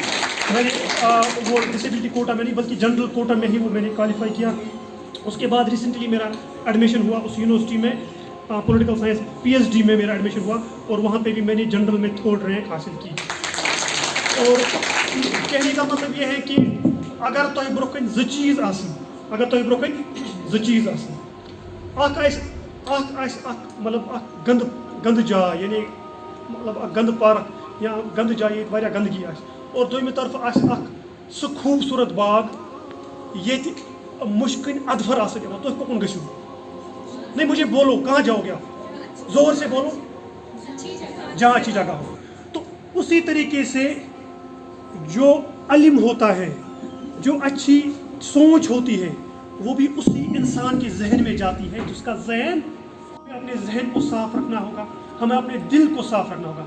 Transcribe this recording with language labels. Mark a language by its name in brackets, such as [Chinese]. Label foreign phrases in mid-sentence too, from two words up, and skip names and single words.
[Urdu] میں نے وہ [English] disability quota [Urdu] میں نہیں بلکہ [English] general quota [Urdu] میں ہی وہ میں نے کوالیفائی کیا. اس کے بعد ریسنٹلی میرا ایڈمیشن ہوا اس یونیورسٹی میں, [English] political science [Urdu] PhD میں میرا ایڈمیشن ہوا, اور وہاں پہ بھی میں نے جنرل میں 3rd رینک حاصل کی. اور کہنے کا مطلب یہ ہے کہ اگر [Kashmiri] تۄہہِ برونٛہہ کَنہِ زٕ چیٖز آسن, اگر تۄہہِ برونٛہہ کَنہِ زٕ چیٖز آسن, اکھ آسہِ اکھ مطلب اکھ گنٛدٕ جاے, [Urdu] یعنی مطلب [Kashmiri] اکھ گنٛدٕ پارک یا گنٛدٕ جاے ییٚتہِ واریاہ گنٛدگی آسہِ, اور دوٚیمہِ طرفہٕ آسہِ اکھ سُہ خوٗبصوٗرت باغ ییٚتہِ مُشکٕنۍ اَدفر آسن یِوان, تُہۍ کُکُن گٔژھِو؟ [Urdu] نہیں مجھے بولو کہاں جاؤ گے آپ, زور سے بولو, جہاں اچھی جگہ ہو. تو اسی طریقے سے جو علم ہوتا ہے, جو اچھی سوچ ہوتی ہے, وہ بھی اسی انسان کے ذہن میں جاتی ہے جس کا ذہن, اپنے ذہن کو صاف رکھنا ہوگا, ہمیں اپنے دل کو صاف رکھنا ہوگا.